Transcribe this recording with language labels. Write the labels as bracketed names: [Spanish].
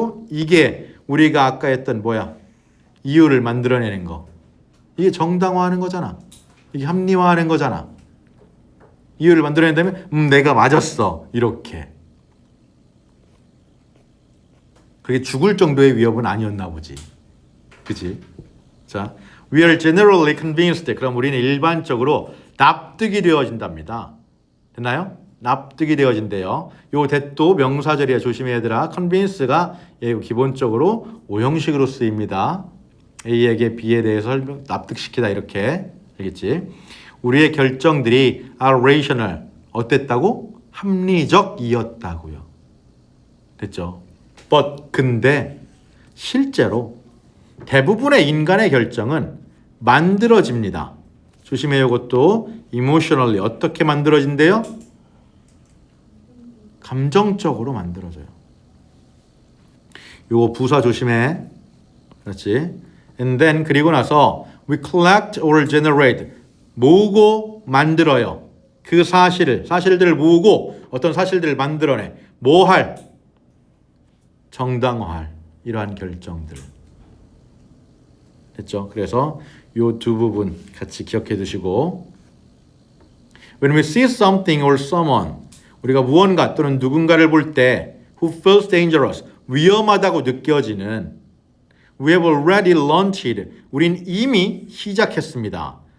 [Korean] 이게 우리가 아까 했던 이유를 만들어내는 거. 이게 정당화하는 거잖아. 이게 합리화하는 거잖아. 이유를 만들어낸다면 내가 맞았어. 이렇게. 그게 죽을 정도의 위협은 아니었나 보지. 그치? [English] 자, we are generally convinced. [Korean] 그럼 우리는 일반적으로 납득이 되어진답니다. 됐나요? 납득이 되어진대요. 요 대도 명사절이야. 조심해 얘들아. convince가 기본적으로 오형식으로 쓰입니다. A에게 B에 대해서 납득시키다 이렇게. 알겠지? 우리의 결정들이 [English] are rational, [Korean] 어땠다고? 합리적이었다고요. 됐죠? But 근데 실제로 대부분의 인간의 결정은 만들어집니다. 조심해요. 이것도 emotionally 어떻게 만들어진대요? 감정적으로 만들어져요. 요거 부사 조심해. 그렇지? [English] And then [Korean] 그리고 나서 [English] we collect or generate [Korean] 모으고 만들어요. 그 사실들을 모으고 어떤 사실들을 만들어내. 뭐 할? 정당화할 이러한 결정들. 됐죠? 그래서 요 두 부분 같이 기억해 두시고 [English] When we see something or someone [Korean] 우리가 무언가 또는 누군가를 볼 때 [English] who feels dangerous [Korean] 위험하다고 느껴지는 [English] We have already launched [Korean] 우린 이미 시작했습니다.